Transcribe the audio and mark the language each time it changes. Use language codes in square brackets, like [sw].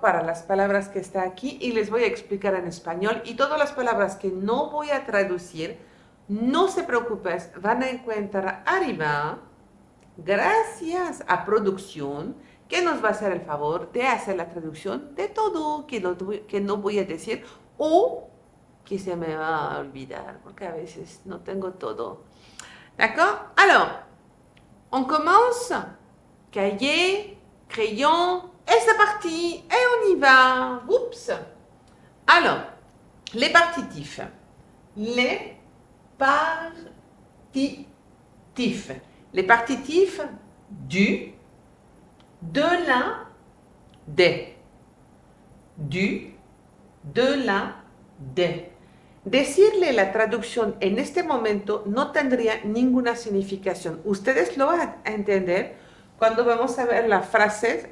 [es] Para las palabras que están aquí y les voy a explicar en español y todas las palabras que no voy a traducir, no se preocupen, van a encontrar arriba, gracias a producción, que nos va a hacer el favor de hacer la traducción de todo que no voy a decir o que se me va a olvidar, porque a veces no tengo todo. [fr] D'accord? Alors, on commence. Cahier, crayon, et c'est parti, et on y va. Oups. Alors, les partitifs. Les partitifs. Les partitifs du, de la, des. Du, de la, des. [es] Decirle la traducción en este momento no tendría ninguna significación. Ustedes lo van a entender cuando vamos a ver las frases.